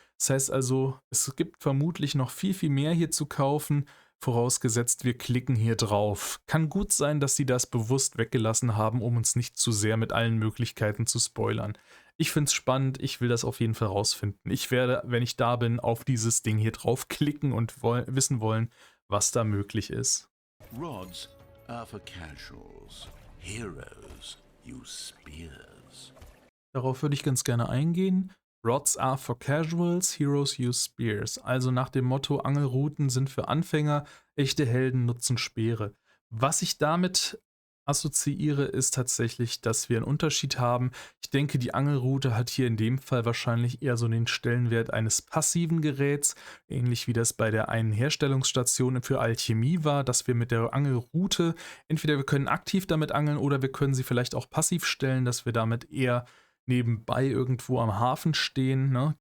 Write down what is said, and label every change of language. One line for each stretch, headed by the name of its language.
German: Das heißt also, es gibt vermutlich noch viel, viel mehr hier zu kaufen, vorausgesetzt wir klicken hier drauf. Kann gut sein, dass sie das bewusst weggelassen haben, um uns nicht zu sehr mit allen Möglichkeiten zu spoilern. Ich finde es spannend, ich will das auf jeden Fall rausfinden. Ich werde, wenn ich da bin, auf dieses Ding hier draufklicken und wissen wollen, was da möglich ist.
English: Rods are for casuals. Heroes use spears.
German: Darauf würde ich ganz gerne eingehen.
English: Rods are for casuals, heroes use spears.
German: Also nach dem Motto, Angelrouten sind für Anfänger, echte Helden nutzen Speere. Was ich damit assoziiere, ist tatsächlich, dass wir einen Unterschied haben. Ich denke, die Angelrute hat hier in dem Fall wahrscheinlich eher so den Stellenwert eines passiven Geräts, ähnlich wie das bei der einen Herstellungsstation für Alchemie war, dass wir mit der Angelrute entweder wir können aktiv damit angeln oder wir können sie vielleicht auch passiv stellen, dass wir damit eher nebenbei irgendwo am Hafen stehen. Ne?